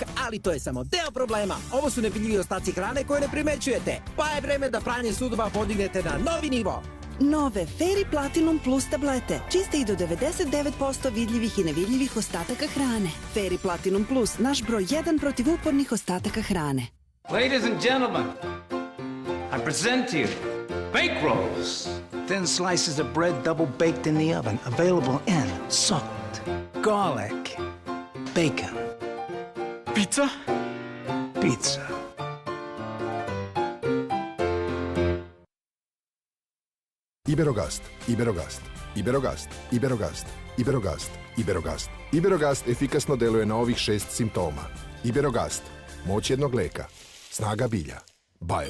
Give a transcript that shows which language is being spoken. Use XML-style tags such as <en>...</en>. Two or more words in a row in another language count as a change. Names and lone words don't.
<sr>Ali to je samo deo problema. Ovo su nevidljivi ostaci hrane koje ne primećujete. Pa je vreme da pranje sudova podignete na novi nivo. Nove Fairy Platinum Plus tablete. Čiste i do 99% vidljivih i nevidljivih ostataka hrane. Fairy Platinum Plus, naš broj 1 protiv upornih ostataka hrane.</sr> <en>Ladies and gentlemen, I present to you bake rolls. Thin slices of bread double baked in the oven, available in salt, garlic, bacon. Pizza? Pizza.</en> <sr>Iberogast, Iberogast, Iberogast, Iberogast, Iberogast, Iberogast. Iberogast efikasno deluje na ovih 6 simptoma. Iberogast, moć jednog leka, snaga bilja, Bayer.</sr>